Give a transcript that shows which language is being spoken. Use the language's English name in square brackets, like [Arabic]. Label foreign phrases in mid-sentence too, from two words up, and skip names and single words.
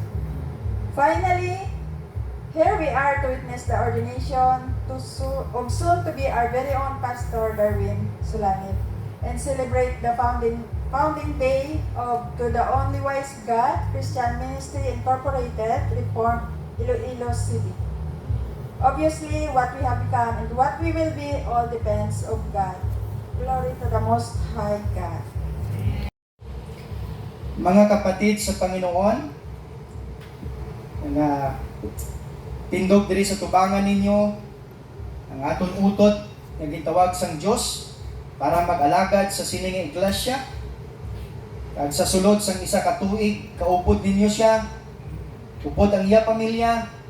[English] Finally, here we are to witness the ordination of soon to be our very own Pastor Darwin Sulanib and celebrate the founding day of To the Only Wise God Christian Ministry Incorporated, Reformed, Iloilo City. Obviously, what we have become and what we will be all depends of God. Glory to the Most High God. [Hiligaynon] Mga kapatid sa Panginoon, nga tindog diri sa tubangan ninyo, ang aton utot nga gitawag sang Dios para mag-alagad sa sining iglesia. Kag sa sulod sang isa ka tuig, kaupod ninyo siya, upod ang iya pamilya.